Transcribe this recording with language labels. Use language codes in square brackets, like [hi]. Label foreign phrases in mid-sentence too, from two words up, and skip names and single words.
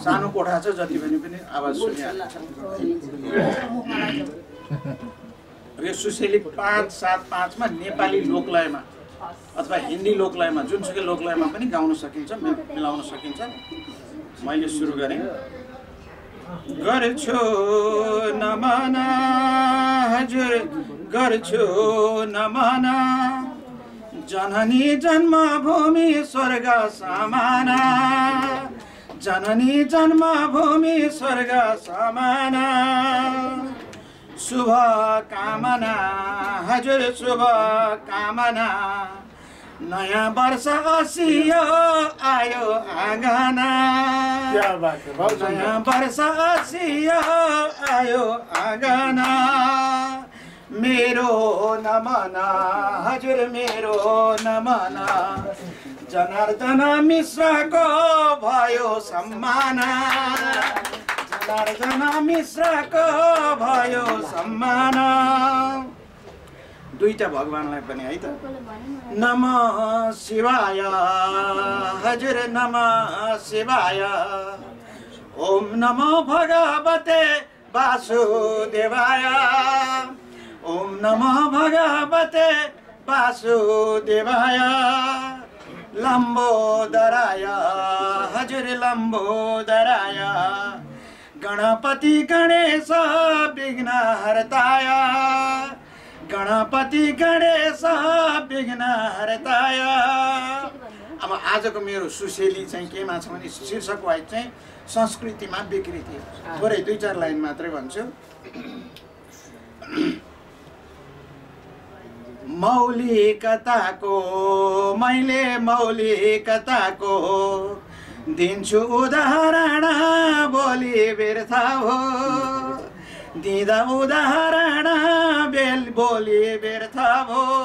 [ne] सानो कोठा छ, जति पनि आवाज सुनिहाल्छ। यो सुसेली 575 मा नेपाली लोकलयमा अथवा हिन्दी लोकलयमा जुनसुकै लोकलयमा पनि गाउन सकिन्छ, मिलाउन सकिन्छ। मैले सुरु गरेँ। गर्छु नमना हजुर गर्छु नमना, [sa] जननी जन्मभूमि स्वर्ग समाना, जननी जन्मभूमि स्वर्ग समाना। [ne] शुभ कामना हजुर शुभ कामना, नयाँ वर्ष असियो आयो आँगना, नयाँ वर्ष असियो आयो आँगना। मेरो नमना हजुर मेरो नमना, जनार्दन मिश्रको भयो सम्माना, जनार्दन मिश्रको भयो सम्माना। दुईटा भगवानलाई पनि है त। [sa] नमः शिवाय हजुर नमः शिवाय, ओम नमो भगवते वासुदेवाय, ओम नमो भगवते वासुदेवाय। लम्बोदराय हजुर लम्बोदराय, गणपति गणेश विघ्नहर्ताय, गणपति गणेश विघ्नहर्ताय। [ne] अब आजको मेरो सुसेली चाहिँ केमा छ भने शीर्षक वाइज चाहिँ संस्कृतिमा विकृति। थोरै 2-4 लाइन मात्रै भन्छु। मौलिकताको मैले मौलिकताको दिन्छु उदाहरण, बोली व्यर्थ हो दिँदा उदाहरण, बोली व्यर्थ भो।